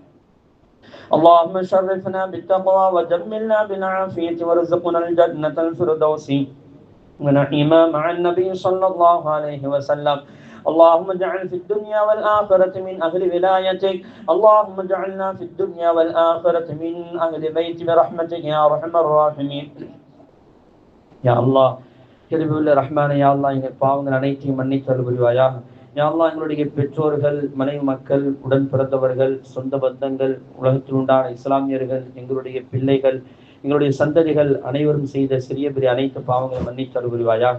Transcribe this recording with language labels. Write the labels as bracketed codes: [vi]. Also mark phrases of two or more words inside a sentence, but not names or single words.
[ar] اللهم شرفنا بالتقوى وجملنا بالعافية وارزقنا الجنة الفردوس ونعيما مع النبي صلى الله عليه وسلم. اللهم اجعل في الدنيا والآخرة من أهل ولايتك. اللهم اجعلنا في الدنيا والآخرة من أهل بيت برحمتك يا أرحم الراحمين. يا الله [ta] கிருபையுள்ள ரஹ்மானே, [ar] يا الله [ta] எங்கள் பாவங்கள் அனைத்தையும் மன்னித்தருள் புரிவாயாக. [ar] يا الله [ta] எங்களுடைய பெற்றோர்கள், மனைவி மக்கள், உடன் பிறந்தவர்கள், சொந்த பந்தங்கள், உலகத்தில் உண்டான இஸ்லாமியர்கள், எங்களுடைய பிள்ளைகள், எங்களுடைய சந்ததிகள் அனைவரும் செய்த சிறிய பெரிய அனைத்து பாவங்களை மன்னித்தருள் புரிவாயாக.